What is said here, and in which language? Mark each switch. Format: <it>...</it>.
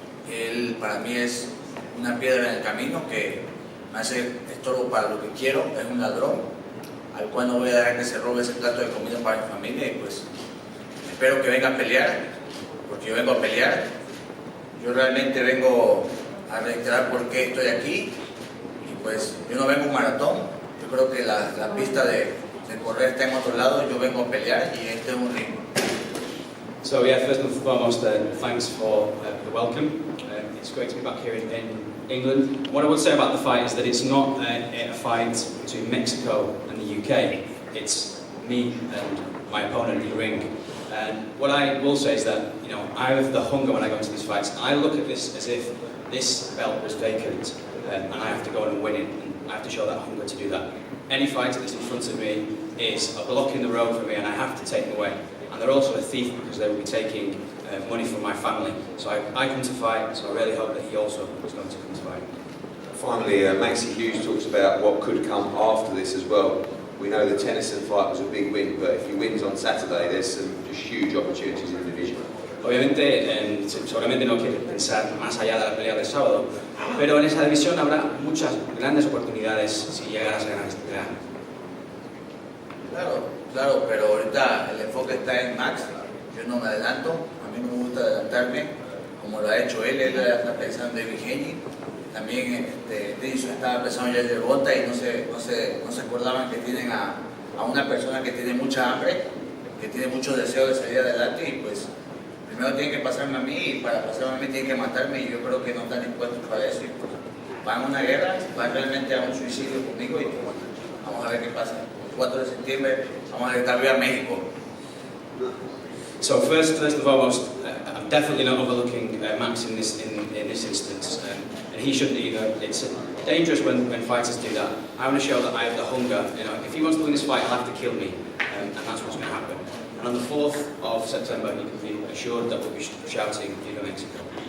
<es>Él para mí es una piedra en el camino que me hace estorbo para lo que quiero, es un ladrón al cual no voy a dejar que se robe ese plato de comida para mi familia, y pues espero que venga a pelear, porque yo vengo a pelear. Yo realmente vengo a reiterar por qué estoy aquí. Pues yo no vengo a un maratón, yo creo que la pista de correr está en otro lado, yo vengo a pelear y este es un ring.</es> <en>So yeah, first and foremost, thanks for the welcome. It's great to be back here in England. What I would say about the fight is that it's not a fight between Mexico and the UK. It's me and my opponent in the ring. And what I will say is that, I have the hunger when I go into these fights. I look at this as if this belt was vacant. And I have to go and win it, and I have to show that hunger to do that. Any fighter that's in front of me is a block in the road for me, and I have to take them away. And they're also a thief, because they will be taking money from my family. So I come to fight, so I really hope that he also is going to come to fight. Finally, Maxi Hughes talks about what could come after this as well. We know the Tennyson fight was a big win, but if he wins on Saturday, there's some just huge opportunities in the division.</en> <es>Obviamente, seguramente no quiere pensar más allá de la pelea del sábado, pero en esa división habrá muchas grandes oportunidades si llegaras a ganar esta pelea. Claro, pero ahorita el enfoque está en Max. Yo no me adelanto, a mí no me gusta adelantarme, como lo ha hecho él está pensando en Vigeni. También Denison estaba pensando ya en Devonta, y no se acordaban que tienen a una persona que tiene mucha hambre, que tiene mucho deseo de salir adelante, y pues primero tienen que pasarme a mí y para pasarme a mí tienen que matarme y yo creo que no están dispuestos para eso y pues van a una guerra, van realmente a un suicidio conmigo y pues bueno, vamos a ver qué pasa. El 4 de septiembre vamos a gritar viva México.</es> <en>So first and foremost, I'm definitely not overlooking Max in this instance, and he shouldn't either. It's dangerous when fighters do that. I want to show that I have the hunger. You know, if he wants to win this fight, he'll have to kill me, and that's what's going to happen. And on the 4th of September, you can be assured that we'll be shouting</en> <es>"Viva Mexico."</es>